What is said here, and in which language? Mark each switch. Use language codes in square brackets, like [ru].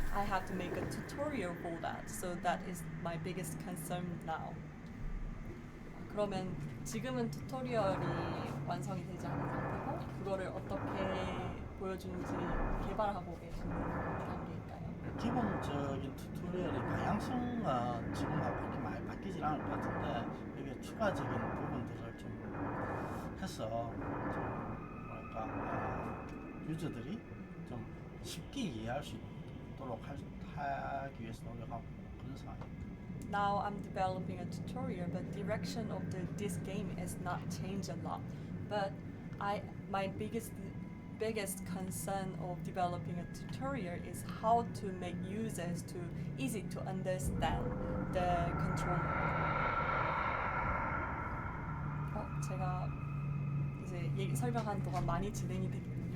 [en] I have to make a tutorial for that, so that is my biggest concern now. [ko] 그러면 지금은 튜토리얼이 완성이 되지 않은 상태고 그거를 어떻게 보여주는지 개발하고 계시는 단계일까요? 기본적인 튜토리얼의 방향성은 지금하고 그렇게 많이 바뀌진 않을 것 같은데 이게 추가적인 부분들을 좀 해서 좀 뭐랄까 유저들이 좀 쉽게 이해할 수 있도록 하기 위해서 노력하고 그런 상황입니다. [en] Now I'm developing a tutorial, but direction of this game is not changed a lot. But my biggest concern of developing a tutorial is how to make users easy to understand the controller. [ko] 제가 이제 설명하는 동안 많이 진행이 됐군요.